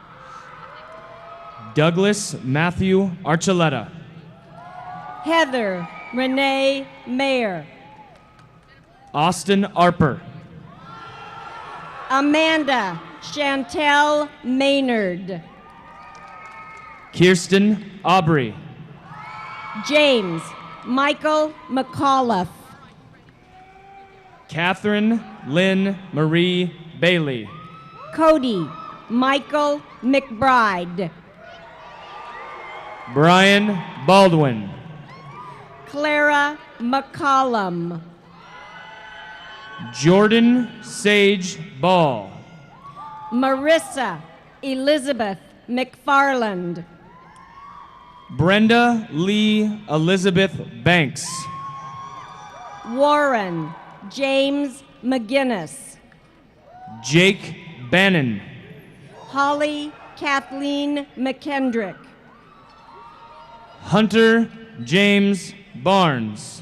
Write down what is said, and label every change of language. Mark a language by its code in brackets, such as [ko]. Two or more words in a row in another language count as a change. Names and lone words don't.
[en] Douglas Matthew Archuleta. Heather Renee Mayer. Austin Arper. Amanda Chantel Maynard. Kirsten Aubrey. James Michael McAuliffe. Catherine Lynn Marie Bailey. Cody Michael McBride. Brian Baldwin. Clara McCollum. Jordan Sage Ball. Marissa Elizabeth McFarland. Brenda Lee Elizabeth Banks. Warren James McGinnis. Jake Bannon. Holly Kathleen McKendrick. Hunter James Barnes.